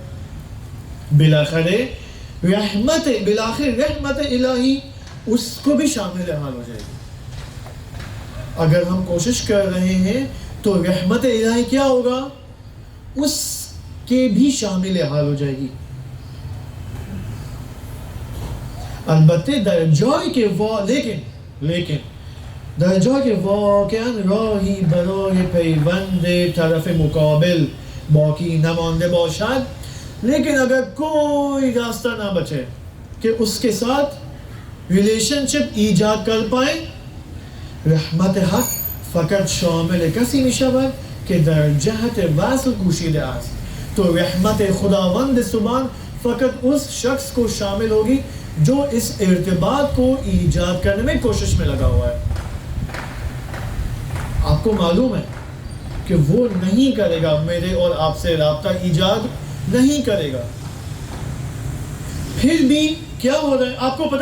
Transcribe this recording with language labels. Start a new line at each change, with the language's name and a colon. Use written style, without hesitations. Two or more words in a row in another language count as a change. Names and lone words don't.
Urdu: بالاخره رحمت الهی اس کو بھی شامل حال ہو جائے گی. اگر ہم کوشش کر رہے ہیں تو رحمت الہی کیا ہوگا؟ اس کے بھی شامل حال ہو جائے گی.
Persian: البته در جایی که لیکن در جایی که واقعا راهی برای پیوند طرف مقابل باقی نمانده باشد،
Urdu: لیکن اگر کوئی راستہ نہ بچے کہ اس کے ساتھ ریلیشن شپ ایجاد کر پائیں،
Persian: رحمت حق فقط شامل کسی می شود که در جهت وصل کوشیده است.
Urdu: تو رحمت خداوند سبحان فقط اس شخص کو شامل ہوگی جو اس ارتباط کو ایجاد کرنے میں کوشش میں لگا ہوا ہے. آپ کو معلوم ہے کہ وہ نہیں کرے گا، میرے اور آپ سے رابطہ ایجاد نہیں کرے گا، پھر بھی کیا ہو رہا ہے آپ کو پتا.